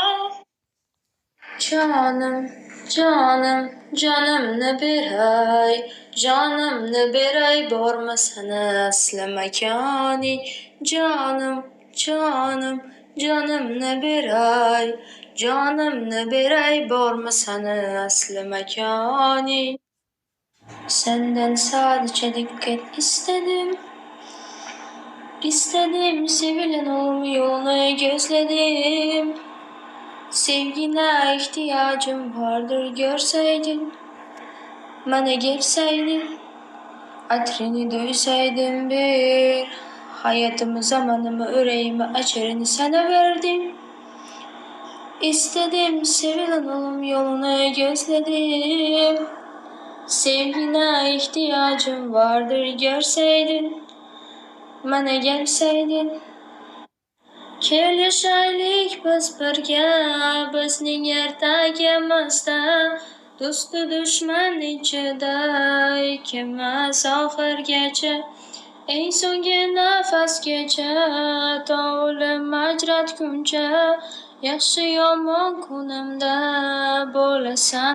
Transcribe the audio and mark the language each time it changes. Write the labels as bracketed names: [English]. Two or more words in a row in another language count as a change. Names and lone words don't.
[Uzbek] Jonim, jonim, jonimni beray, jonimni beray, bormasana asli makoning. Jonim, jonim, jonimni beray, jonimni beray, bormasana asli makoning. [Turkish] Senden sadece dikkat istedim, istedim sevilen olmayı gözledim. Sevgine ihtiyacım vardır görseydin, bana gelseydin, atrini duysaydım bir. Hayatımı, zamanımı, yüreğimi, açarını sana verdim. İstedim sevilen olum yolunu gözledim. Sevgine ihtiyacım vardır görseydin, bana gelseydin. [Uzbek] Kel yaşaylik biz birga, bizning ertagimizda, do'stu dushman ichida ikkimiz oxirgacha, eng so'nggi nafasgacha, to o'lim ajratguncha, yaxshi yomon kunimda bo'lasan.